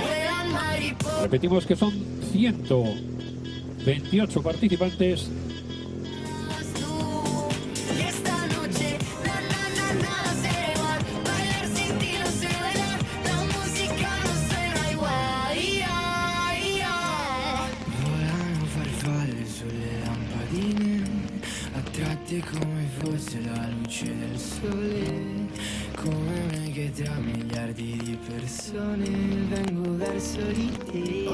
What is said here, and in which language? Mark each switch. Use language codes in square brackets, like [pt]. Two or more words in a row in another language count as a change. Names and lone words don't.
[es] Vuelan mariposas. Repetimos que son 128 participantes. Y esta noche, nada será igual. Bailar sin ti no sé bailar. La música no suena igual. [it] Volano farfalle sulle lampadine, attratti come fosse la luce del sole, come me che tra miliardi di persone vengo verso di te.